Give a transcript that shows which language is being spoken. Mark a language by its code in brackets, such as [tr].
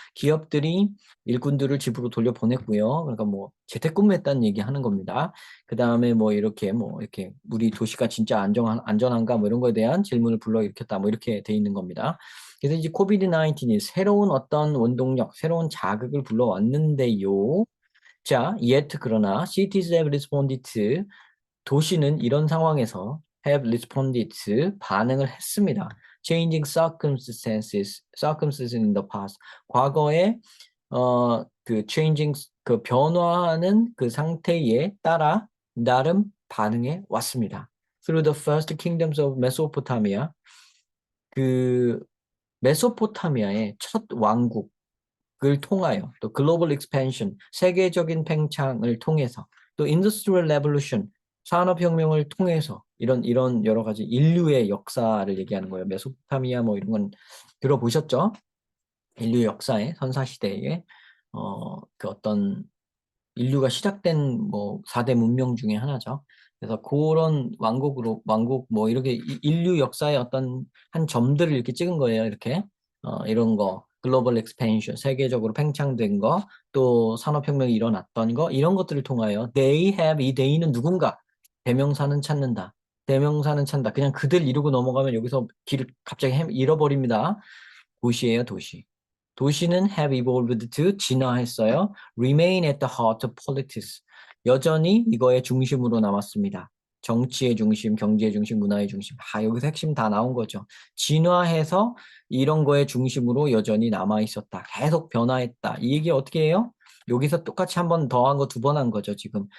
[ko] 기업들이 일꾼들을 집으로 돌려보냈고요. 그러니까 뭐 재택근무했다는 얘기하는 겁니다. 그 다음에 뭐 이렇게 우리 도시가 진짜 안전한가 뭐 이런 거에 대한 질문을 불러일으켰다 뭐 이렇게 돼 있는 겁니다. 그래서 이제 코비드 19이 새로운 어떤 원동력, 새로운 자극을 불러왔는데요. [en] 자, yet [ko] 그러나 [en] cities have responded to [ko] 도시는 이런 상황에서 [en] have responded to [ko] 반응을 했습니다. [en] changing circumstances in the past. [ko] 과거에 그 [en] changing [ko] 그 변화하는 그 상태에 따라 나름 반응해 왔습니다. [en] Through the first kingdoms of Mesopotamia. [ko] 그 메소포타미아의 첫 왕국 을 통하여 또 글로벌 익스펜션 세계적인 팽창을 통해서 또 인더스트리얼 레볼루션 산업혁명을 통해서 이런 여러 가지 인류의 역사를 얘기하는 거예요. 메소포타미아 뭐 이런 건 들어보셨죠? 인류 역사의 선사시대에 그 어떤 인류가 시작된 뭐 4대 문명 중에 하나죠. 그래서 그런 왕국 뭐 이렇게 인류 역사의 어떤 한 점들을 이렇게 찍은 거예요. 이렇게 이런 거 글로벌 엑스펜션 세계적으로 팽창된 거 또 산업혁명이 일어났던 거 이런 것들을 통하여 [en] they have [ko] 이 they는 누군가 대명사는 찾는다. 대명사는 찾는다. 그냥 그들 이루고 넘어가면 여기서 길을 갑자기 잃어버립니다. 도시예요, 도시. 도시는 [en] have evolved to [ko] 진화했어요. [en] remain at the heart of politics. [ko] 여전히 이거의 중심으로 남았습니다. 정치의 중심, 경제의 중심, 문화의 중심. 여기서 핵심 다 나온 거죠. 진화해서 이런 거의 중심으로 여전히 남아 있었다. 계속 변화했다. 이 얘기 어떻게 해요? 여기서 똑같이 한 번 더 한 거 두 번 한 거죠, 지금.